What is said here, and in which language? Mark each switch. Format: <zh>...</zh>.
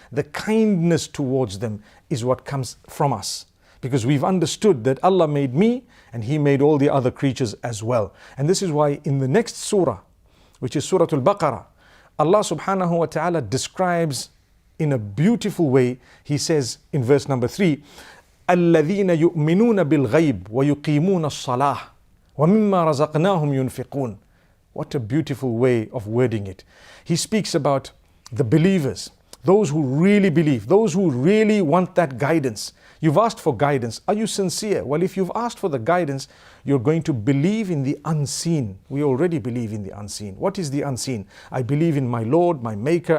<en>The kindness towards them is what comes from us. Because we've understood that Allah made me and He made all the other creatures as well. And this is why in the next surah, which is Surah Al-Baqarah, Allah subhanahu wa ta'ala describes in a beautiful way. He says in verse number 3,</en> <ar>الَّذِينَ يُؤْمِنُونَ بِالْغَيْبِ وَيُقِيمُونَ الصَّلَاةِ وَمِمَّا رَزَقْنَاهُمْ يُنْفِقُونَ.</ar> <en>What a beautiful way of wording it. He speaks about the believers, those who really believe, those who really want that guidance. You've asked for guidance. Are you sincere? Well, if you've asked for the guidance, you're going to believe in the unseen. We already believe in the unseen. What is the unseen? I believe in my Lord, my Maker.</en>